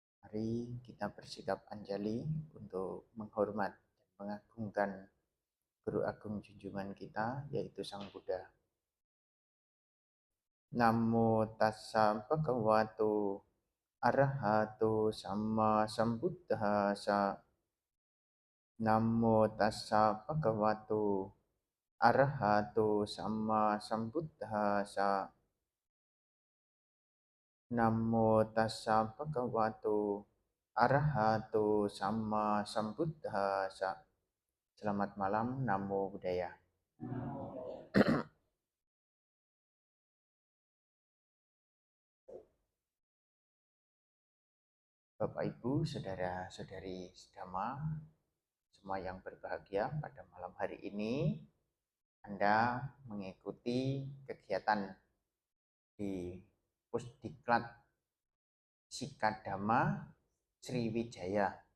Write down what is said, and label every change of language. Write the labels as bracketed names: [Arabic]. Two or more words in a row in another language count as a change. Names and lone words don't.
[Indonesian] Mari kita bersikap anjali untuk menghormat dan mengagungkan Guru Agung junjungan kita, yaitu Sang Buddha. [Pali] Namo tassa bhagavato arahato samma sambuddhassa. Namo tassa bhagavato arahato samma sambuddhassa. Namo tassa bhagavato arahato samma sambuddhassa. [Indonesian] Selamat malam, [Pali] Namo Buddhaya. [Indonesian] Bapak Ibu, saudara-saudari sedama, semua yang berbahagia, pada malam hari ini Anda mengikuti kegiatan di Pusdiklat Sikadama Sriwijaya.